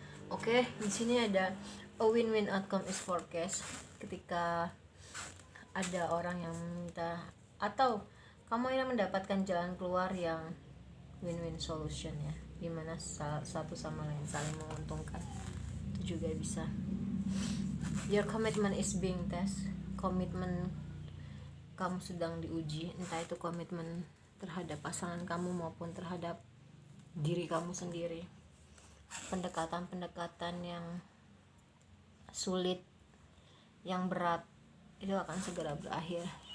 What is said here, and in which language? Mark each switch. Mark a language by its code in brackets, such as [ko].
[id] Oke, di sini ada [en] a win-win outcome is forecast. [id] Ketika ada orang yang minta atau kamu yang mendapatkan jalan keluar yang [en] win-win solution [id] ya, dimana satu sama lain saling menguntungkan, itu juga bisa. [en] Your commitment is being test. [id] Komitmen kamu sedang diuji, entah itu komitmen terhadap pasangan kamu maupun terhadap diri kamu sendiri. Pendekatan-pendekatan yang sulit, yang berat, itu akan segera berakhir.